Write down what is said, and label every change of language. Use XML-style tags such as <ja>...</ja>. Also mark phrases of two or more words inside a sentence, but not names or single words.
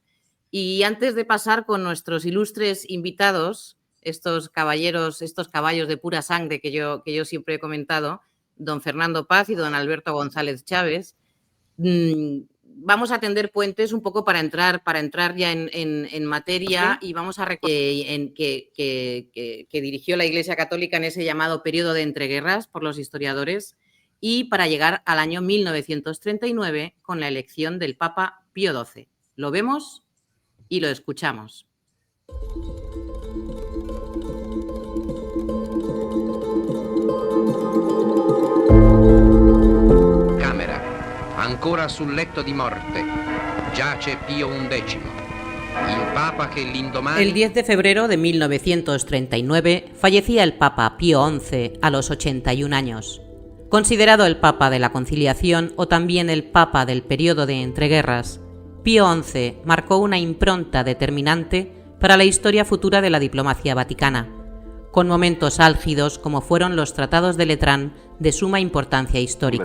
<es>Y antes de pasar con nuestros ilustres invitados, estos caballos de pura sangre que yo siempre he comentado, don Fernando Paz y don Alberto González Chávez, vamos a tender puentes un poco para entrar ya en materia, y vamos a recordar que dirigió la Iglesia Católica en ese llamado periodo de entreguerras por los historiadores, y para llegar al año 1939 con la elección del Papa Pío XII. Lo vemos y lo escuchamos.</es> <it>Ancora sul letto di morte giace Pío XI, il Papa que l'indomani...</it> <es>El 10 de febrero de 1939 fallecía el Papa Pío XI a los 81 años. Considerado el Papa de la Conciliación o también el Papa del periodo de entreguerras, Pío XI marcó una impronta determinante para la historia futura de la diplomacia vaticana, con momentos álgidos como fueron los tratados de Letrán de suma importancia histórica.</es>